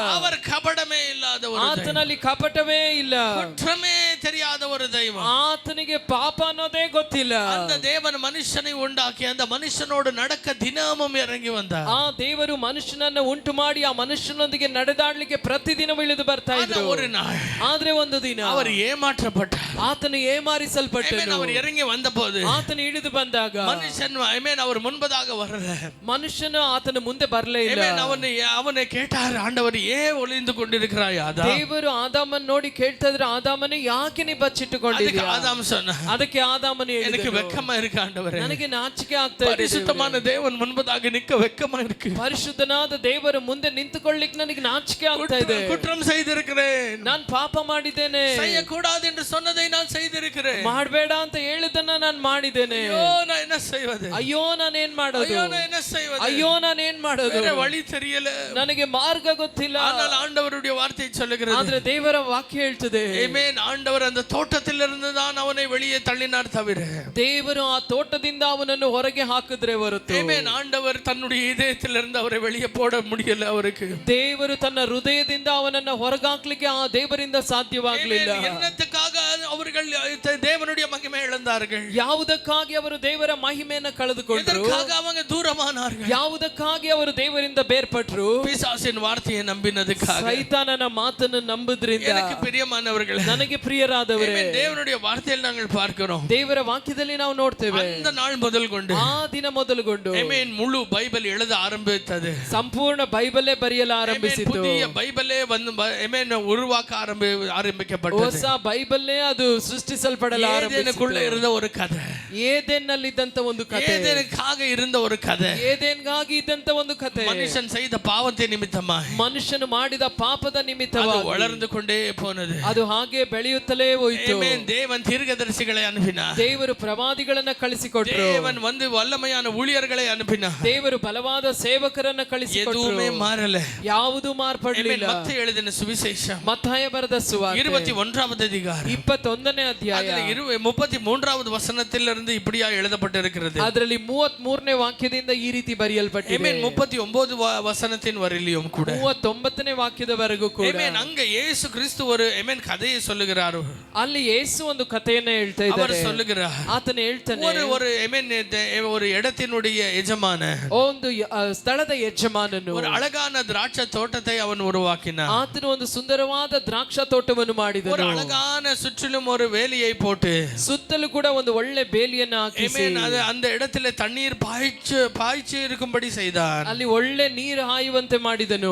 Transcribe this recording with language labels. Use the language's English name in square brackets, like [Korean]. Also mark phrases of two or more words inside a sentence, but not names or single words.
[Tamil] அவர் கபடமே இல்லாதவர், [Kannada] ಆತನಲ್ಲಿ ಕಪಟವೇ ಇಲ್ಲ. [Tamil] குற்றமே தெரியாத ஒரு தெய்வம். [Kannada] ಆತನಿಗೆ ಪಾಪ ಅನ್ನೋದೇ ಗೊತ್ತಿಲ್ಲ. [Tamil] அந்த தேவன் மனுஷனை உண்டாக்கி அந்த மனுஷனோடு நடக்க தினமும் இறங்கி வந்தார். [Kannada] ಆ ದೇವರು ಮನುಷ್ಯನನ್ನು ಉಂಟು ಮಾಡಿ ಆ ಮನುಷ್ಯನೊಂದಿಗೆ ನಡೆದಾಡ್ಲಿಕ್ಕೆ ಪ್ರತಿದಿನ ಇಳಿದು ಬರ್ತಾ ಇದ್ರು. [Tamil] ஒரு நாள் [Kannada] ಆದ್ರೆ ಒಂದು ದಿನ [Tamil] அவர் ஏமாற்றப்பட்டார். [Kannada] ಆತನು ಏಮಾರಿಸಲ್ಪಟ್ಟನು. [Tamil] அவர் இறங்கி வந்தபோது [Kannada] ಆತನು ಇಳಿದು ಬಂದಾಗ [Tamil] மனுஷன் அவர் முன்பதாக வரல. [Kannada] ಮನುಷ್ಯನು ಆತನ ಮುಂದೆ ಬರಲೇ ಇಲ್ಲ. [Tamil] ಅವನೇ கேட்டார், ஆண்டவர் ஏன் ஒளிந்து கொண்டிருக்கிறாய் ஆதாம்? [Kannada] ದೇವರು ಆದಾಮನ್ ನೋಡಿ ಕೇಳ್ತಾ ಇದ್ರು, ಆದಾಮನೇ ಯಾಕೆ ನೀ ಬಚ್ಚಿಟ್ಟುಕೊಂಡಿದ್ದೀಯ? [Tamil] ஆதாம் சொன்ன, [Kannada] ಅದಕ್ಕೆ ಆದಾಮನು ಹೇಳಿದನು, [Tamil] எனக்கு வெட்கமா இருக்கு ஆண்டவரே, [Kannada] ನನಗೆ ನಾಚಿಕೆ ಆಗ್ತಾ ಇದೆ. [Tamil] பரிசுத்தமான தேவன் முன்பதாக நிக்க வெட்கமா இருக்கு. [Kannada] ಪರಿಶುದ್ಧನಾದ ದೇವರ ಮುಂದೆ ನಿಂತುಕೊಳ್ಳಿಕ್ಕೆ ನನಗೆ ನಾಚಿಕೆ ಆಗ್ತಾ ಇದೆ. [Tamil] குற்றம் செய்திருக்கிறேன், [Kannada] ನಾನು ಪಾಪ ಮಾಡಿದ್ದೇನೆ. [Tamil] செய்யக்கூடாது என்று சொன்னதை நான் செய்திருக்கிறேன், [Kannada] ಮಾಡಬೇಡ ಅಂತ ಹೇಳಿದ್ದನ್ನ ನಾನು ಮಾಡಿದ್ದೇನೆ. [Tamil] ஐயோ நான் என்ன செய்வது? [Kannada] ಅಯ್ಯೋ ನಾನು ಏನ್ ಮಾಡೋದು? [Tamil] ஐயோ நான் என்ன செய்வது? [Kannada] ಅಯ್ಯೋ ನಾನು ಏನ್ ಮಾಡೋದು? [Tamil] வேற வழி தெரியல, [Kannada] ನನಗೆ ಮಾರ್ಗ ಗೊತ್ತಿಲ್ಲ. [Tamil] ஆனால் ஆண்டவருடைய வார்த்தை சொல்லுகிறது, [Kannada] ಆದ್ರೆ ದೇವರ ವಾಕ್ಯ ಹೇಳ್ತದೆ, [Tamil] ஆமென், ஆண்டவர் அந்த தோட்டத்திலிருந்து தான் அவனை வெளியே தள்ளினார் தவிர, [Kannada] ದೇವರು ಆ ತೋಟದಿಂದ ಅವನನ್ನು ಹೊರಗೆ ಹಾಕಿದ್ರೆ ಹೊರತು, [Tamil] ஆமென், ஆண்டவர் தன்னுடைய இதயத்திலிருந்து அவரை வெளியே போட முடியல. அவருக்கு [Kannada] ದೇವರು ತನ್ನ ಹೃದಯದಿಂದ ಅವನನ್ನು ಹೊರಗಾಕ್ಲಿಕ್ಕೆ ಆ ದೇವರಿಂದ ಸಾಧ್ಯವಾಗಲಿಲ್ಲ. [Tamil] என்னத்துக்காக அவர்கள் தேவனுடைய மகிமை இழந்தார்கள்? [Kannada] ಯಾವುದಕ್ಕಾಗಿ ಅವರು ದೇವರ ಮಹಿಮೆಯನ್ನು ಕಳೆದುಕೊಂಡರು? [Tamil] எதற்காக அவங்க தூரமானார்கள்? [Kannada] ಯಾವುದಕ್ಕಾಗಿ ಅವರು ದೇವರಿಂದ ಬೇರ್ಪಟ್ಟರು? [Tamil] பிசாசின் வார்த்தையை நம்பினதுக்காக, [Kannada] ಸೈತಾನನ ಮಾತನ್ನು ನಂಬಿದ್ರಿಂದ. [Tamil] எனக்கு பிரியமானவர்களே, [Kannada] ನನಗೆ ಪ್ರಿಯರಾದವರೇ, [Tamil] தேவனுடைய வார்த்தையில் நாங்கள் பார்க்கிறோம், [Kannada] ದೇವರ ವಾಕ್ಯದಲ್ಲಿ ನಾವು ನೋಡ್ತೇವೆ, [Tamil] அந்த நாள் முதல் கொண்டு [Kannada] ಆ ದಿನ ಮೊದಲುಗೊಂಡು [Tamil] ஆமென் முழு பைபிள் எழுத ஆரம்பித்தது. [Kannada] ಸಂಪೂರ್ಣ ಬೈಬಲೇ ಬರೆಯಲು ಆರಂಭಿಸಿತು. [Tamil] புதிய பைபிளே வந்து ஆமென் உருவாக்க ஆரம்பிக்கப்பட்டது. [Kannada] ಹೊಸ ಬೈಬಲ್ನೇ ಅದು ಸೃಷ್ಟಿಸಲ್ಪಡಲು [Tamil] ஏதேனுக்குள்ள இருந்த ஒரு கதை, [Kannada] ಏದೇನ್ನಲ್ಲಿದ್ದಂತ ಒಂದು ಕಥೆ, [Tamil] ஏதேனுக்காக இருந்த ஒரு கதை, [Kannada] ಏದೇನ್ಗಾಗಿ ಇದ್ದಂತ ಒಂದು ಕಥೆ, [Tamil] மனுஷன் செய்த பாவத்தை நிமித்தமாய் [Kannada] ಮನುಷ್ಯನು ಮಾಡಿದ ಪಾಪದ ನಿಮಿತ್ತವಾಗಿ [Tamil] வளர்ந்து கொண்டே போனது. [Kannada] ಅದು ಹಾಗೆ ಬೆಳೆಯುತ್ತಲೇ ಹೋಯಿತು. [Tamil] ஆமென். தேவன் தீர்க்கதரிசிகளை அனுப்பினார், [Kannada] ದೇವರು ಪ್ರವಾದಿಗಳನ್ನ ಕಳಿಸಿಕೊಟ್ರು, [Tamil] தேவன் வந்து வல்லமையான ஊழியர்களை அனுப்பினார், [Kannada] ದೇವರು ಬಲವಾದ ಸೇವಕರನ್ನ ಕಳಿಸಿಕೊಟ್ರು. [Tamil] எதுவுமே மாறல, [Kannada] ಯಾವುದು ಮಾರ್ಪಡಲಿಲ್ಲ. [Tamil] மத்தேயு எழுதின சுவிசேஷம் [Kannada] ಮತ್ತಾಯ ಬರೆದ ಸುವಾರ್ತೆ [Tamil] 21வது அதிகாரம் [Kannada] 21ನೇ ಅಧ್ಯಾಯ [Tamil] 33வது வசனத்திலிருந்து இப்படியா எழுதப்பட்டிருக்கிறது. [Kannada] ಅದರಲ್ಲಿ 33ನೇ ವಾಕ್ಯದಿಂದ ಈ ರೀತಿ ಬರೆಯಲ್ಪಟ್ಟಿದೆ. [Tamil] ஆமென். 39 வசனத்தின் வரையிலும் கூட [Kannada] 39ನೇ ವಾಕ್ಯದವರೆಗೂ ಕೂಡ [Tamil] ஆமென். அங்க இயேசு கிறிஸ்து ஒரு ஆமென் கதையை சொல்லுகிறார். [Kannada] ಅಲ್ಲಿ ಯೇಸು ಒಂದು ಕಥೆಯನ್ನ ಹೇಳ್ತಾ [Tamil] அவர் [Kannada] ಇದ್ದಾರೆ. [Tamil] சொல்லுகிறார், [Kannada] ಆತನು ಹೇಳ್ತಾನೆ, [Tamil] ஒரு ஆமென் ஒரு இடத்தினுடைய எஜமான, [Kannada] ಒಂದು ಸ್ಥಳದ ಯಜಮಾನನು [Tamil] ஒரு அழகான திராட்சை தோட்டத்தை அவன் உருவாக்கினான். [Kannada] ಆತನು ಒಂದು ಸುಂದರವಾದ ದ್ರಾಕ್ಷ ತೋಟವನ್ನು ಮಾಡಿದನು. [Tamil] ஒரு அழகான சுற்றிலும் ஒரு வேலியை போட்டு [Kannada] ಸುತ್ತಲೂ ಕೂಡ ಒಂದು ಒಳ್ಳೆ ಬೇಲಿಯನ್ನು ಹಾಕಿಸಿ Amen. [Tamil] அந்த இடத்துல தண்ணீர் பாய்ச்சு இருக்கும்படி செய்தான். [Kannada] ಅಲ್ಲಿ ಒಳ್ಳೆ ನೀರು ಹಾಯುವಂತೆ ಮಾಡಿದನು.